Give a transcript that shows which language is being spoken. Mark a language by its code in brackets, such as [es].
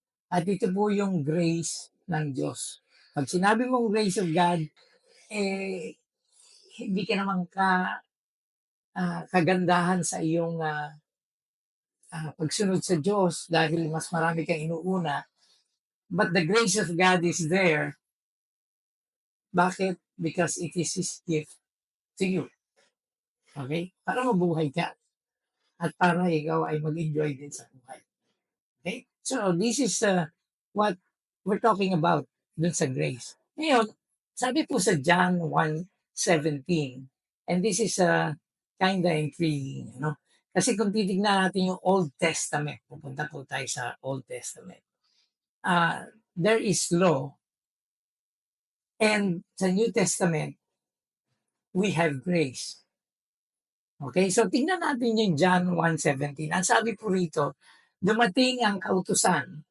[tl] At ito po yung grace ng Diyos. Pag sinabi mong grace of God, eh, hindi ka naman kagandahan sa iyong pagsunod sa Diyos dahil mas marami kang inuuna. [en] But the grace of God is there. [tl] Bakit? [en] Because it is His gift to you. Okay? [tl] Para mabuhay ka at para ikaw ay mag-enjoy din sa buhay. [en] Okay? So, this is what we're talking about [tl] dun sa [en] grace. [tl] Ngayon, sabi po sa [en] John 1:17, and this is kind of intriguing, no? [tl] Kasi kung titignan natin yung Old Testament, pupunta po tayo sa Old Testament. [en] There is law, and sa New Testament, we have grace. [tl] Okay? So, tingnan natin yung John 1:17. Ang sabi po rito, dumating ang kautusan.